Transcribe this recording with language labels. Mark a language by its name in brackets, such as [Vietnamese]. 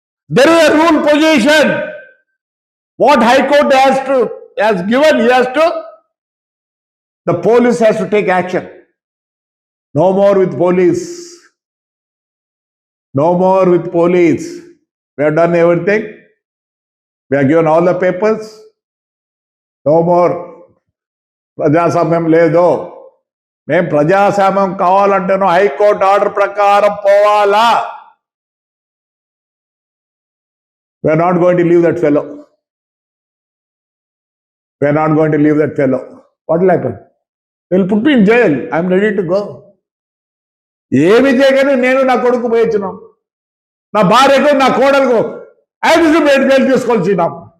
[English] There is a rule position. What High Court has given, the police has to take action. No more with police. No more with police. We have done everything. We have given all the papers. No more. [Telugu] ప్రజాస్వామ్యం లేదు. మేము ప్రజాస్వామ్యం కావాలంటేనో high court order ప్రకారం పోవాలా. [English] We are not going to leave that fellow. We are not going to leave that fellow. What will happen? They will put me in jail. I am ready to go. [Telugu] ఏమి చేయగానే నేను నా కొడుకు పోయించినాం, నా భార్యకు నా కోడలకు యాక్సిడెంట్ బెయిల్ తీసుకొచ్చినాం.